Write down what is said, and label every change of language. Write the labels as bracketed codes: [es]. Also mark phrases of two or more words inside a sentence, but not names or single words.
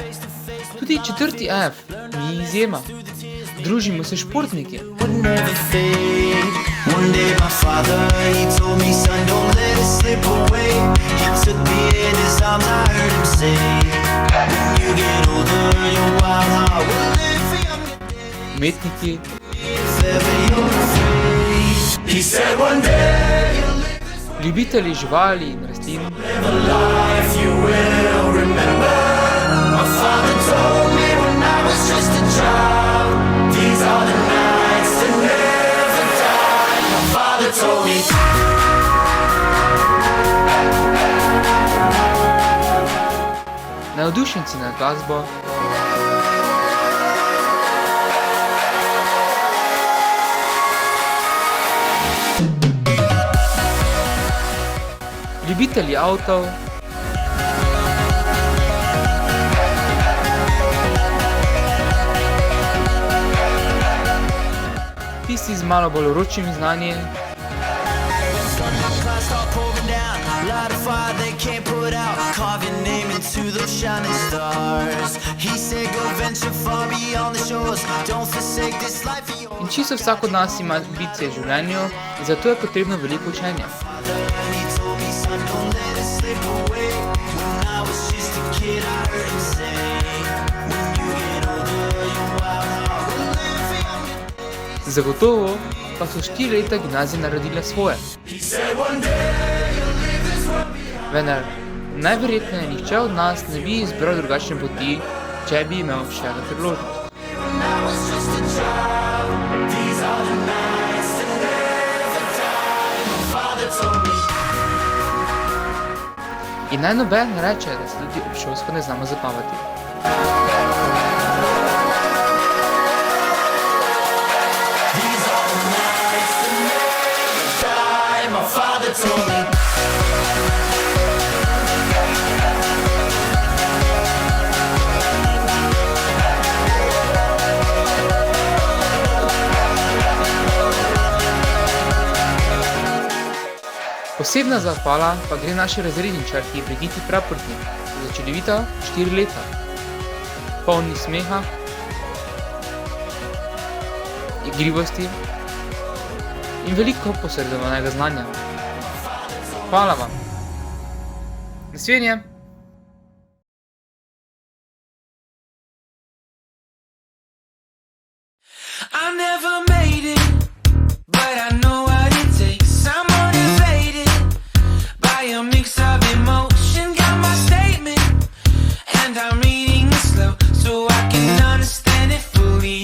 [sl] Tudi 4. F ni izjema. Družimo se športniki. [en] One day my father, he told me, son, don't let it slip away. He took me in his arms, I heard him say, when you get older, your wild heart will live for younger [sl] Umetniki, [en] if ever you're afraid. He said one day you'll live this [sl] ljubitelji živali in rastlin, [en] life you will remember. My father told me when I was just a child, these are the nights that never die. My father told me. [sl] navdušenci nad glasbo, ljubitelji avtov, tisti z malo bolj vročimi znanji, [en] Start pouring down, light a fire they can't put out, carve your name into those shining stars. He said go venture far beyond the shores, don't forsake this life of yours. [sl] in čisto vsak od nas ima ambicije v življenju, in zato je potrebno veliko učenja. [en] He told me, son, don't let it slip away. When I was just a kid, I heard him say, when you get older, your wild heart will live for younger. [sl] Zagotovo pa so 4 leta gimnazije naredile svoje. [en] He said one day you'll leave this world behind. [sl] Vendar, najverjetneje nihče od nas ne bi izbral drugačne poti, če bi imel še eno priložnost. [en] When I was just a child, these are the nights that never die. My father told me. [sl] In naj noben ne reče, da se tudi obšolsko ne znamo zabavati. [en] These are the nights that never die. My father told me. [sl] Posebna zahvala pa gre naši razredničarki Brigiti Praprotnik za čudovita 4 leta. Polni smeha, igrivosti in veliko posredovanega znanja. Hvala vam. Nasvidenje! [en] I never made it, but I know what it takes. I'm motivated by a mix of emotion. Got my statement, and I'm reading it slow so I can understand it fully.